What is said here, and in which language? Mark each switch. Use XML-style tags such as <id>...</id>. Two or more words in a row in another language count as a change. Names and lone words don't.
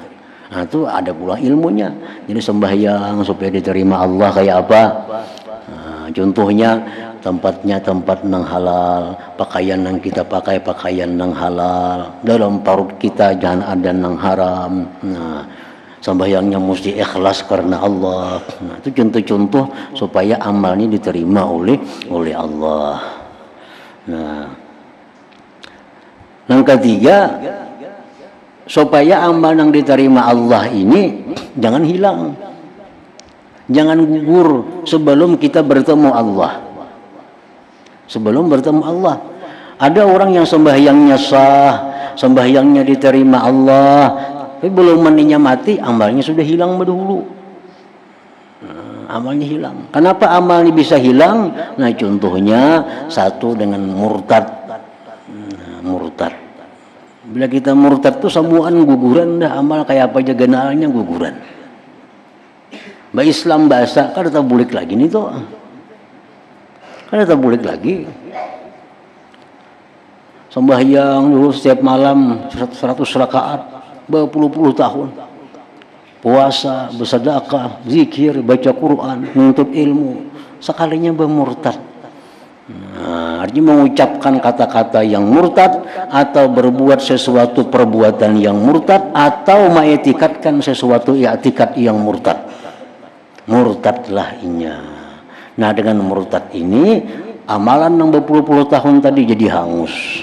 <id>Nah, itu ada pula ilmunya. Jadi sembahyang supaya diterima Allah kayak apa?</id> <bjn>Nah, contohnya tempatnya tempat nang halal, pakaian yang kita pakai pakaian nang halal, dalam perut kita jangan ada nang haram.</bjn> <id>Nah, Sembahyangnya mesti ikhlas karena Allah. Nah, itu contoh-contoh supaya amalnya diterima oleh Allah. Nah, yang ketiga, supaya amal yang diterima Allah ini jangan hilang, jangan gugur sebelum kita bertemu Allah. Sebelum bertemu Allah, ada orang yang sembahyangnya sah, sembahyangnya diterima Allah, tapi belum mandinya mati, amalnya sudah hilang dahulu. Amalnya hilang. Kenapa amalnya bisa hilang? Nah, contohnya satu dengan murtad. Murtad.</id> <bjn>Bila kita murtad tuh semuaan guguran dah, amal kayak apa aja genalnya guguran. Mbak Islam bahasa kan tak bulik lagi nih tuh. Kan tak bulik lagi.</bjn> <id>Sembahyang dulu setiap malam 100 rakaat, berpuluh-puluh tahun. Puasa, bersedekah, zikir, baca Quran, menuntut ilmu. Sekalinya bermurtad. Nah, artinya mengucapkan kata-kata yang murtad atau berbuat sesuatu perbuatan yang murtad atau mengiktikadkan sesuatu i'tikad yang murtad.</id> <bjn>Murtadlah inya.</bjn> <id>Nah, dengan murtad ini amalan yang berpuluh-puluh tahun tadi jadi hangus.</id>